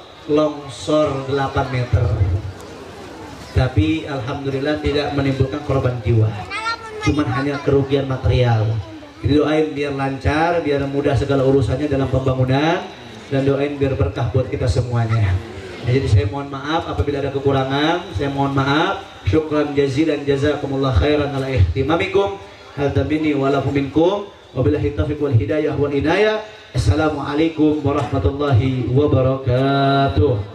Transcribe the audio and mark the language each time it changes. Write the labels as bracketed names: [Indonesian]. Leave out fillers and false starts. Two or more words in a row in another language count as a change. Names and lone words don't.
[Indonesian] Longsor 8 meter, tapi alhamdulillah tidak menimbulkan korban jiwa, cuman hanya kerugian material. Jadi doain biar lancar, biar mudah segala urusannya dalam pembangunan, dan doain biar berkah buat kita semuanya. Nah, jadi saya mohon maaf apabila ada kekurangan, saya mohon maaf. [Arabic] شكرا جزيلا جزاكم الله خيرا على اهتمامكم. هذا مني ولكم منكم. وبالله التوفيق والهداية والعناية. السلام عليكم ورحمة الله وبركاته.